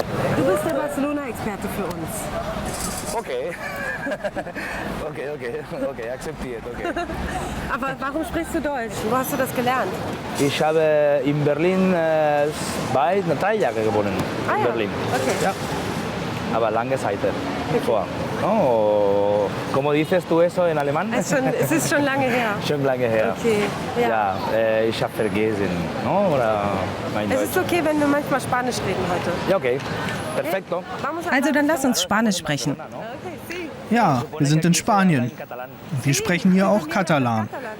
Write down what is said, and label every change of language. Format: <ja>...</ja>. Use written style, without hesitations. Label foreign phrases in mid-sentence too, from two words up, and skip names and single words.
<de>Du bist der Barcelona-Experte für uns. okay. Okay, akzeptiert, okay. Aber warum sprichst du Deutsch? Wo hast du das gelernt? Ich habe in Berlin 3 Jahre gewohnt. In Berlin. Okay. Ja. Aber lange Zeit vor.</de> <es>Oh, ¿cómo dices tú eso en alemán?</es> <de>Es ist schon lange her. Schon lange her. Okay. Ja. Ja, ich habe vergessen. No? Oder mein Es Deutsch. ist okay, wenn wir manchmal Spanisch reden heute. Ja, okay. Perfekto. Also dann lass uns Spanisch sprechen. Ja, wir sind in Spanien. Wir sprechen hier auch Katalan.</de>